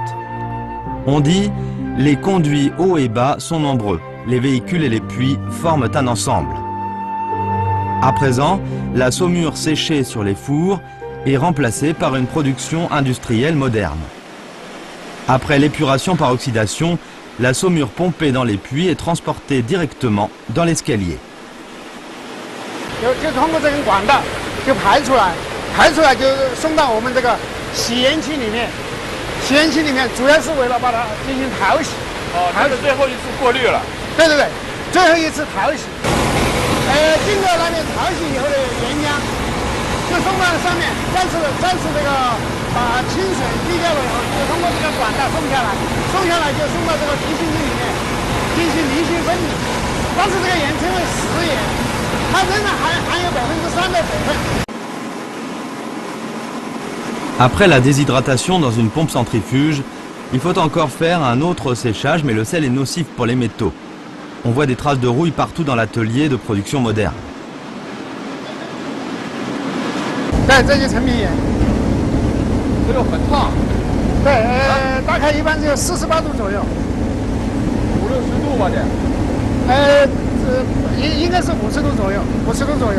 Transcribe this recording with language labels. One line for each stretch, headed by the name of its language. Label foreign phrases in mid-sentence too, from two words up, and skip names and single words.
French: On dit, les conduits hauts et bas sont nombreux, les véhicules et les puits forment un ensemble. À présent, la saumure séchée sur les fours est remplacée par une production industrielle moderne. Après l'épuration par oxydation, la saumure pompée dans les puits est transportée directement dans l'escalier.
Chinese: 排出来就送到我们这个洗烟器里面，洗烟器里面主要是为了把它进行淘洗。它是最后一次过滤了。对，最后一次淘洗。经过那边淘洗以后的原浆，就送到上面，再次这个把清水滤掉了以后，就通过这个管道送下来就送到这个离心机里面进行离心分离。但是这个盐称为食盐，它仍然含有3%的水分。
French: Après la déshydratation dans une pompe centrifuge, il faut encore faire un autre séchage, mais le sel est nocif pour les métaux. On voit des traces de rouille partout dans l'atelier de production moderne.
Chinese: 对，这就陈皮盐。这个很烫。对，大概一般只有48度左右。 50-60度吧这。应该是50度左右，50度左右。